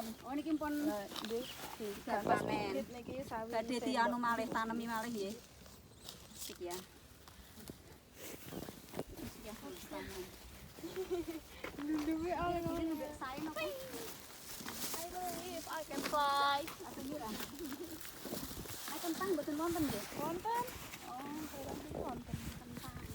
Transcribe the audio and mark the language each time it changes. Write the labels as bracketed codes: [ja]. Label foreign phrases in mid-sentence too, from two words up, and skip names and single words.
[jv] Oh niki pun Nggih, dipanen. sedikit niki sawi. badhe dianu malih tanemi malih nggih. Sik ya. Duwe ale Sae napa? [en] If I can fly. [jv] Aku ngira. Ai kentang mboten wonten nggih. wonten. Oh, Barang iki wonten. kentang.